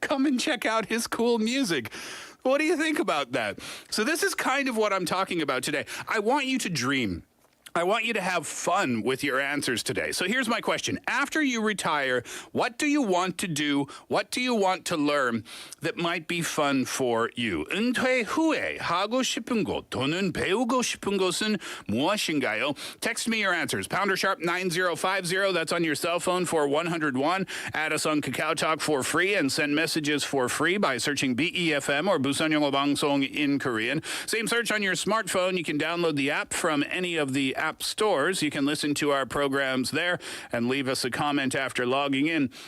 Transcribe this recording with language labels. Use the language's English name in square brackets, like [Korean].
[English] Come and check out his cool music. What do you think about that? So this is kind of what I'm talking about today. I want you to dream. I want you to have fun with your answers today. So here's my question. After you retire, what do you want to do? What do you want to learn that might be fun for you? [Korean] 은퇴 후에 하고 싶은 것 또는 배우고 싶은 것은 무엇인가요? [English] Text me your answers. Pounder sharp 9050. That's on your cell phone for 101. Add us on Kakao Talk for free and send messages for free by searching BEFM or Busan영어방송 in Korean. Same search on your smartphone. You can download the app from any of the app stores. You can listen to our programs there and leave us a comment after logging in.